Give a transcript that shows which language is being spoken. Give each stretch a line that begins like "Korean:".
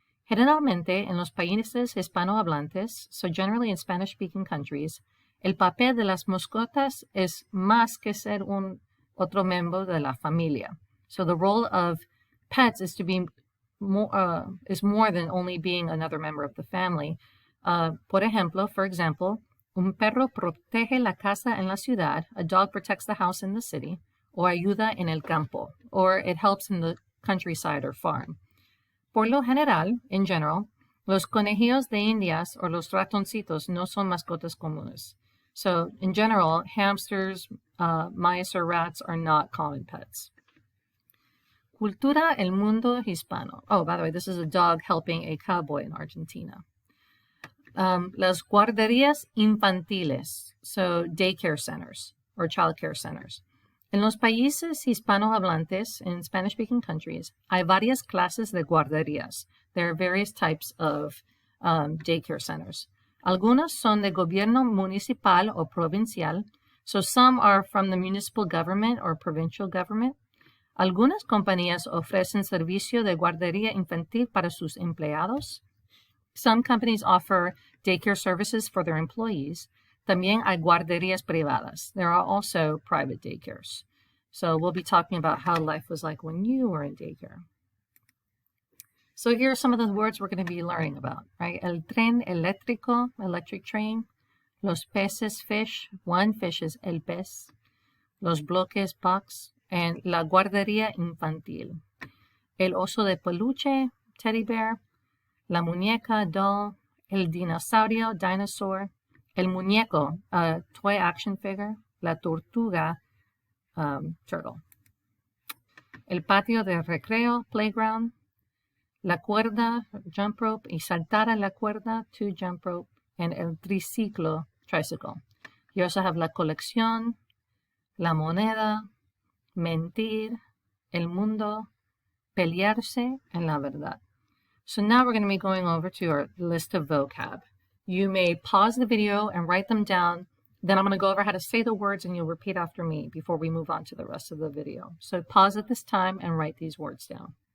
Spanish: Generalmente, en los países hispanohablantes,
English: so generally in Spanish-speaking countries,
Spanish: el papel de las mascotas es más que ser un otro miembro de la familia.
English: So the role of pets is to be more than only being another member of the family.
Spanish: Por ejemplo,
English: for example,
Spanish: un perro protege la casa en la ciudad,
English: a dog protects the house in the city,
Spanish: o ayuda en el campo,
English: or it helps in the countryside or farm.
Spanish: Por lo general,
English: in general,
Spanish: los conejillos de indias or los ratoncitos no son mascotas comunes.
English: So, in general, hamsters, mice, or rats are not common pets.
Spanish: Cultura, el mundo hispano.
English: Oh, by the way, this is a dog helping a cowboy in Argentina.
Spanish: Las guarderías infantiles,
English: so daycare centers or childcare centers.
Spanish: En los países hispanohablantes,
English: in Spanish-speaking countries,
Spanish: hay varias clases de guarderías.
English: There are various types of daycare centers.
Spanish: Algunas son de gobierno municipal o provincial,
English: so some are from the municipal government or provincial government.
Spanish: Algunas compañías ofrecen servicio de guardería infantil para sus empleados.
English: Some companies offer daycare services for their employees.
Spanish: También hay guarderías privadas.
English: There are also private daycares. So we'll be talking about how life was like when you were in daycare. So here are some of the words we're going to be learning about, right?
Spanish: El tren eléctrico, electric train. Los peces, fish.
English: One fish is el pez. Los bloques, box.
Spanish: And la guardería infantil. El oso de peluche, teddy bear. La muñeca, doll. El dinosaurio, dinosaur. El muñeco, toy action figure. La tortuga, turtle. El patio de recreo, playground. La cuerda, jump rope. Y saltar a la cuerda, to jump rope.
English: And el triciclo, tricycle. You also have la colección, la moneda, mentir, el mundo, pelearse, and la verdad. So now we're going to be going over to our list of vocab. You may pause the video and write them down. Then I'm going to go over how to say the words, and you'll repeat after me before we move on to the rest of the video. So pause at this time and write these words down.